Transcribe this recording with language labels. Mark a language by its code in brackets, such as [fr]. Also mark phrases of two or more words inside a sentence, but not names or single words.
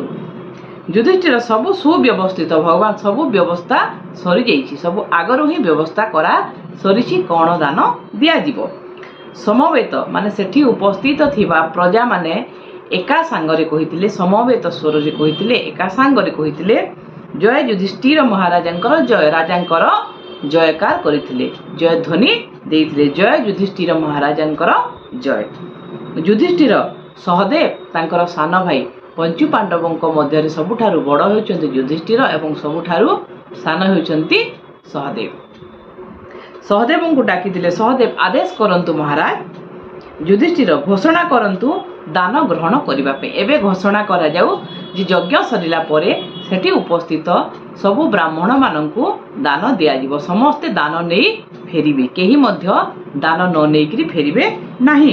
[or] ଯୁଧିଷ୍ଠିର ସବୁ ସୁବ୍ୟବସ୍ଥିତ ଭଗବାନ ସବୁ ବ୍ୟବସ୍ଥା ସରି ଯାଇଛି ସବୁ ଆଗରୁ ହିଁ ବ୍ୟବସ୍ଥା କରା ସରିଛି କେଉଁ ଦାନ ଦିଆ ଯିବ। ସମବେତ ମାନେ ସେଠି ଉପସ୍ଥିତ ଥିବା ପ୍ରଜା ମାନେ ଏକା ସାଙ୍ଗରେ କହିଥିଲେ ସମବେତ ସ୍ୱର ରେ କହିଥିଲେ ଏକା ସାଙ୍ଗରେ କହିଥିଲେ ଜୟ ଯୁଧିଷ୍ଠିର ମହାରାଜଙ୍କର ଜୟ ରାଜାଙ୍କର ଜୟକାର କରିଥିଲେ ଜୟ ଧ୍ୱନି ଦେଇଥିଲେ ଜୟ ଯୁଧିଷ୍ଠିର ମହାରାଜଙ୍କର ଜୟ। ଯୁଧିଷ୍ଠିର ସହଦେବ ତାଙ୍କର ସାନ ଭାଇ ପଞ୍ଚୁ ପାଣ୍ଡବଙ୍କ ମଧ୍ୟ ସବୁଠାରୁ ବଡ଼ ହେଉଛନ୍ତି ଯୁଧିଷ୍ଠିର ଏବଂ ସବୁଠାରୁ ସାନ ହେଉଛନ୍ତି ସହଦେବ। ସହଦେବଙ୍କୁ ଡାକିଥିଲେ। ସହଦେବ ଆଦେଶ କରନ୍ତୁ ମହାରାଜ। ଯୁଧିଷ୍ଠିର ଘୋଷଣା କରନ୍ତୁ ଦାନ ଗ୍ରହଣ କରିବା ପାଇଁ। ଏବେ ଘୋଷଣା କରାଯାଉ ଯେ ଯଜ୍ଞ ସରିଲା ପରେ ସେଠି ଉପସ୍ଥିତ ସବୁ ବ୍ରାହ୍ମଣ ମାନଙ୍କୁ ଦାନ ଦିଆଯିବ। ସମସ୍ତେ ଦାନ ନେଇ ଫେରିବେ, କେହି ମଧ୍ୟ ଦାନ ନ ନେଇକରି ଫେରିବେ ନାହିଁ।